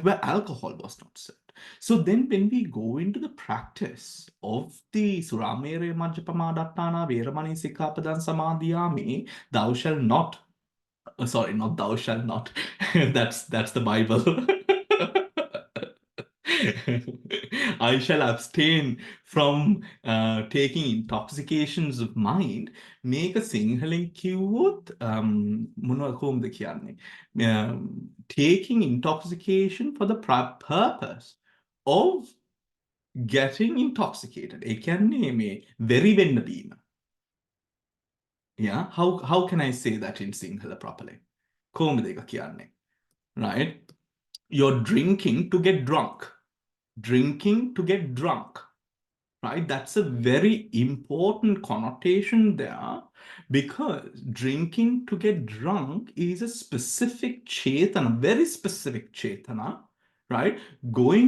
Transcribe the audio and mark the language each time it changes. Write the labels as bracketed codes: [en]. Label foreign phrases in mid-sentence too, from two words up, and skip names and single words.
[en] Where alcohol was not served. So then when we go into the practice of the [pi] Suramere Majjapamadattana Veramani Sikkhapadan Samadhiyami, [en] thou shalt not, sorry, not thou shalt not, that's the Bible. I shall abstain from taking intoxications of mind. [si] මේක සිංහලෙන් කිව්වොත් මොනවා කොහොමද කියන්නේ? [en] Taking intoxication for the purpose of getting intoxicated. [si] ඒ කියන්නේ මේ වෙරි වෙන්න බීම. [en] Yeah, how can I say that in Sinhala properly? [si] කොහොමද ඒක කියන්නේ? [en] Right? You're drinking to get drunk. Drinking to get drunk, right? That's a very important connotation there because drinking to get drunk is a specific chetana, very specific chetana, right?